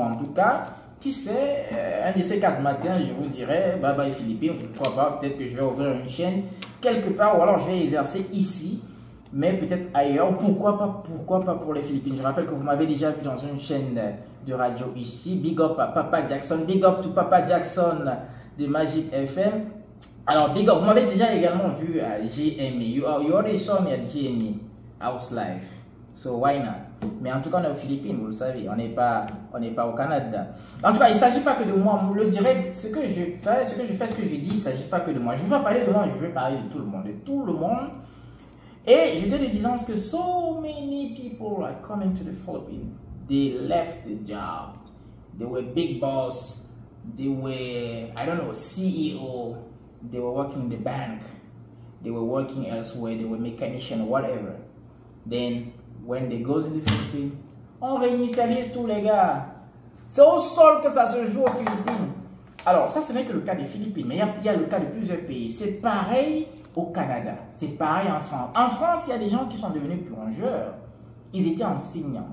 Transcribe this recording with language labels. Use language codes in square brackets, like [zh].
[fr] En tout cas, qui sait, un de ces 4 matins, je vous dirais, bye bye Philippines, pourquoi pas, peut-être que je vais ouvrir une chaîne quelque part, ou alors je vais exercer ici, mais peut-être ailleurs. Pourquoi pas pour les Philippines. Je rappelle que vous m'avez déjà vu dans une chaîne de radio ici. Big up à Papa Jackson, [en] big up to [fr] Papa Jackson de Magic FM. Alors, big up, vous m'avez déjà également vu à GME. [en] You already saw me at GME House Life. So why not? [fr] Mais en tout cas, on est aux Philippines, vous le savez. On n'est pas au Canada. En tout cas, il ne s'agit pas que de moi. Le direct, ce que je fais, ce que je dis, il ne s'agit pas que de moi. Je ne vais pas parler de moi, je vais parler de tout le monde. De tout le monde. Et j'étais de disant que [en] so many people are coming to the Philippines. They left the job. They were big boss. They were, I don't know, CEO. They were working in the bank. They were working elsewhere. They were mechanician, whatever. Then, when they goes in the Philippines, [fr] on réinitialise tous les gars. C'est au sol que ça se joue aux Philippines. Alors, ça, ce n'est que le cas des Philippines, mais il y a le cas de plusieurs pays. C'est pareil au Canada. C'est pareil en France. En France, il y a des gens qui sont devenus plongeurs. Ils étaient enseignants.